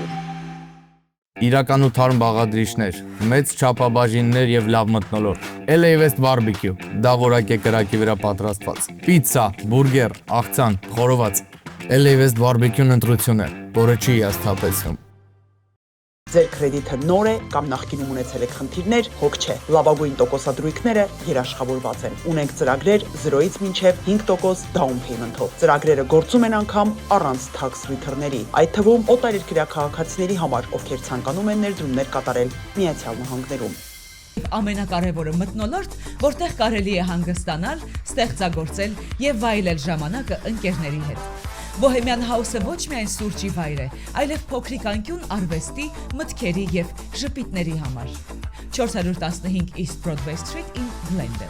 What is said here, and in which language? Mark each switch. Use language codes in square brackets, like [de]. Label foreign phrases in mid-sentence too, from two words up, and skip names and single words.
[hy] Իրական ու թարմ բաղադրիչներ, մեծ չափաբաժիններ եւ լավ մթնոլորտ։ LA West Barbecue, դա որակ է կրակի վրա պատրաստված։ Պիցցա, բուրգեր, աղցան, խորոված։ LA West Barbecue-ն ընտրություն է, որը չի հիասթափեցնում։ Ձեր կրեդիթը նոր է կամ նախկինում ունեցել եք խնդիրներ, հոգ չէ։ Լավագույն տոկոսադրույքները երաշխավորված են։ Ունենք ծրագրեր 0-ից մինչև 5% [en] down payment- [hy] ով։ Ծրագրերը գործում են անգամ առանց [en] tax return- [hy] ների, այդ թվում օտարերկրյա քաղաքացիների համար, ովքեր ցանկանում են ներդրումներ կատարել Միացյալ Նահանգներում։ Ամենակարևորը մթնոլորտ, որտեղ կարելի է հանգստանալ, ստեղծագործել եւ վայելել ժամանակը ընկերների հետ։ Bohemian House-ը ոչ միայն սուրճի վայր է, այլև փոքրիկ անկյուն արվեստի, մտքերի եւ ժպիտների համար։ [en] 415 East Broadway Street in Glendale։